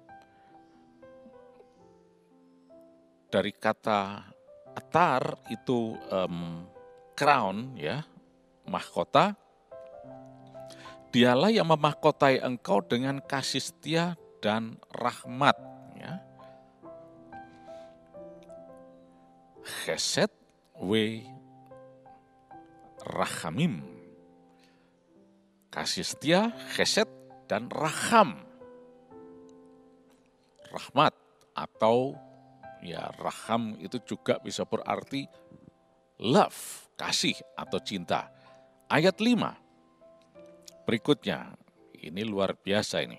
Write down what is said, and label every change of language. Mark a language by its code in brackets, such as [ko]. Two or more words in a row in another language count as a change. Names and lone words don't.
[id] Dari kata atar itu crown, ya, mahkota. Dialah yang memahkotai engkau dengan kasih setia dan rahmat, ya. [he] חסד ורחמים. [id] Kasih setia, chesed, dan raham. Rahmat atau ya raham itu juga bisa berarti love, kasih atau cinta. Ayat 5 berikutnya, ini luar biasa ini.